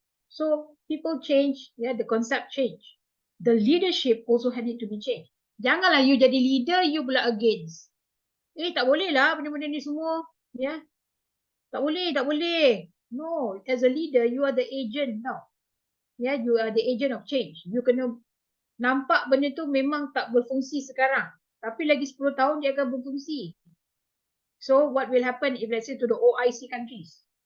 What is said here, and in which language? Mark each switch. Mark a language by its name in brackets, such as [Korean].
[English] So people change, the concept change. The leadership also had it to be changed. [Malay] Janganlah you jadi leader, you pula against. Tak boleh lah benda-benda ni semua. Tak boleh. [English] No, as a leader, you are the agent now. You are the agent of change. [Malay] You kena nampak benda tu memang tak berfungsi sekarang. Tapi lagi 10 tahun dia akan berfungsi. [English] So what will happen if let's say to the OIC countries?